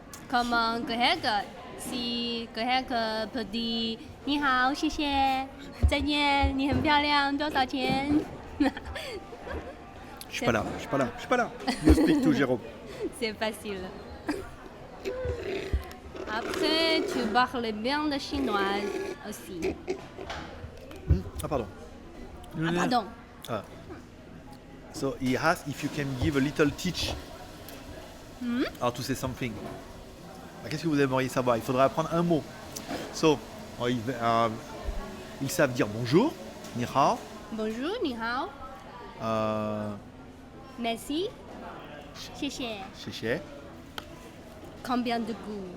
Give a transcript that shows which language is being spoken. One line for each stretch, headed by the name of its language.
French: Comme Greg, si Greg peut dire Ni hao,
Chinese: 谢谢, 再见, 你很漂亮, 多少钱?
French: Je suis pas là.
English: You speak to Jérôme.
French: C'est facile. Après, tu parles bien le chinois aussi. Ah pardon. Ah, pardon. Ah.
English: So he asked if you can give a little teach how to say something.
French: Qu'est-ce que vous aimeriez savoir? Il faudrait apprendre un mot. So, ils savent dire bonjour, ni hao, Bonjour, ni hao. Merci.
Chinese: 谢谢. xie.
French: Combien de goûts?